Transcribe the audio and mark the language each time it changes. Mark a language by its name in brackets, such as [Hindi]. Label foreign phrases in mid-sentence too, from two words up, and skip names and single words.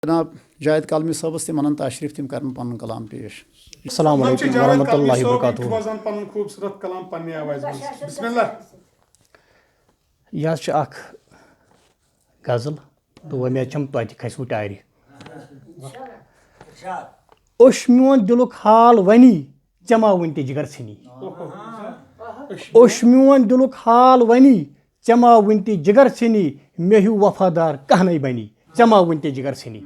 [Kashmiri] جناب جاوید قلمی صٲبس تم انن تشریف تم کرن پن کلام پیش. [Arabic] السلام علیکم ورحمۃ اللہ وبرکاتہ. [Kashmiri] خوبصورت کلام پننہِ آوازِ منٛز. [Arabic] بسم اللہ. [Kashmiri] یہ چھِ اکھ غزل تہٕ وۄنۍ چھم توتہِ کھسوٕ ٹارِ. اوٚش میون دِلُک حال ونی ژےٚ ما وٕنۍ تہِ جگر ژھٕنی. اوٚش میون دِلُک حال ونی ژےٚ ما وٕنۍ تہِ جگر ژھٕنی مےٚ ہیوٗ وفادار کانٛہہ نَے بنی ژےٚ ما وٕنۍ تہِ جگر ژھٕنی.